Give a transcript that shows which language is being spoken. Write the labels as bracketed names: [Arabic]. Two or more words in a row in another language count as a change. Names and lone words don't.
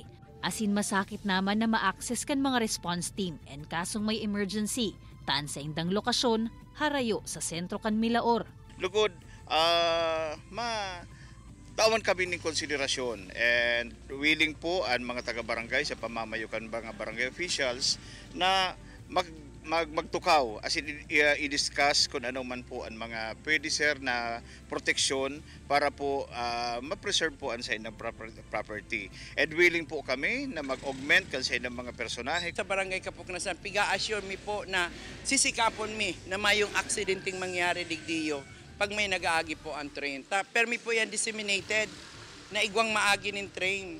[Bikol] Asin masakit naman na ma-access kan mga response team and kasong may emergency, taan sa indang lokasyon, harayo sa sentro kan Milaor. [Filipino] Lugod, tawan kami ng konsiderasyon and willing po ang mga taga-barangay sa pamamayukan mga barangay officials na magtukaw [English] as in [Filipino] i-discuss kung ano man po ang mga pwede sir na proteksyon para po ma-preserve po ang sa inyong property. [Bikol] And willing po kami na mag-augment kan sa inyong mga personahe. Sa barangay Kapuknasan, piga-assure mi po na sisikapon mi na mayong aksidenteng mangyari digdiyo pag may nag-aagi po ang train. Permi po yan disseminated na igwang maagi ng train.